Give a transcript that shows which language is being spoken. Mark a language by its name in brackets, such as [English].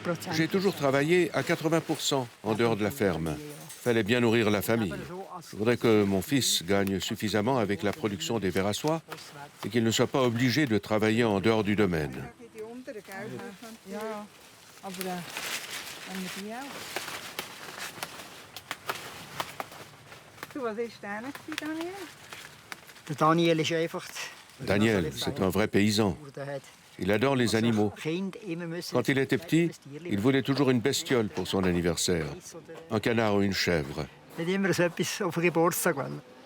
[French] J'ai toujours travaillé à 80% en dehors de la ferme. Fallait bien nourrir la famille. Je voudrais que mon fils gagne suffisamment avec la production des vers à soie et qu'il ne soit pas obligé de travailler en dehors du domaine. [German] Die unteren, gell? Ja, aber wenn wir die auch. Du, was ist denn, Daniel? Der Daniel ist einfach... [French] Daniel, c'est un vrai paysan. Il adore les animaux. Quand il était petit, il voulait toujours une bestiole pour son anniversaire. Un canard ou une chèvre. [German] Nicht immer so etwas auf den Geburtstag wollen.